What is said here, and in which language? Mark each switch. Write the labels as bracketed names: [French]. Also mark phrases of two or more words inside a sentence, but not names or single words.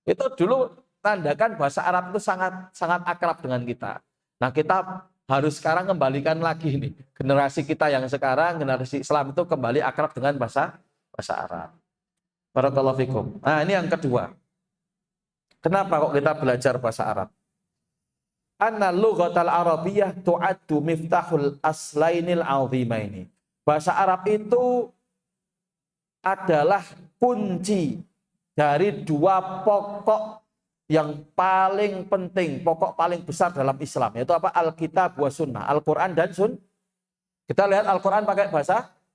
[Indonesian] Itu dulu tandakan bahasa Arab itu sangat sangat akrab dengan kita. Nah, kita harus sekarang kembalikan lagi nih. Generasi kita yang sekarang, generasi Islam itu kembali akrab dengan bahasa bahasa Arab. [Arabic] بارك الله فيكم. [Indonesian] Nah, ini yang kedua. Kenapa kok kita belajar bahasa Arab? [Arabic] أن اللغة العربية تعد مفتاح الأصلين العظيمين. [Indonesian] Bahasa Arab itu adalah kunci dari dua pokok yang paling penting, pokok paling besar dalam Islam, yaitu apa? [Arabic] الكتاب والسنة, [Indonesian] Al-Quran dan Kita lihat Al-Quran pakai bahasa.